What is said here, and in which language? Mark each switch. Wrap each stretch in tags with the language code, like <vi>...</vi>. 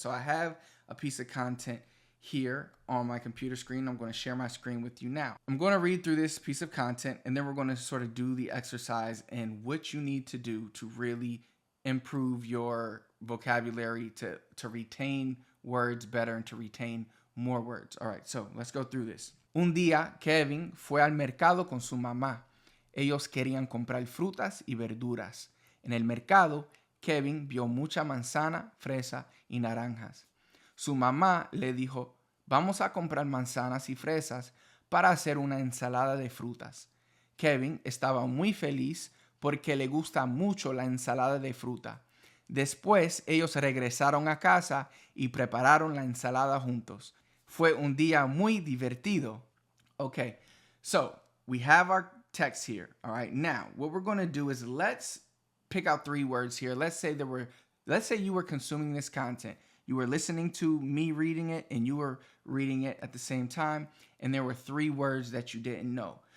<en>So I have a piece of content here on my computer screen. I'm going to share my screen with you now. I'm going to read through this piece of content, and then we're going to sort of do the exercise and what you need to do to really improve your vocabulary, to retain words better and to retain more words. All right, so let's go through this.</en> <es>Un día, Kevin fue al mercado con su mamá. Ellos querían comprar frutas y verduras. En el mercado, Kevin vio mucha manzana, fresa y naranjas. Su mamá le dijo, vamos a comprar manzanas y fresas para hacer una ensalada de frutas. Kevin estaba muy feliz porque le gusta mucho la ensalada de fruta. Después, ellos regresaron a casa y prepararon la ensalada juntos. Fue un día muy divertido.</es> <en>Okay, so we have our text here. All right, now what we're going to do is let's pick out three words here. Let's say you were consuming this content. You were listening to me reading it and you were reading it at the same time, and there were three words that you didn't know.</en>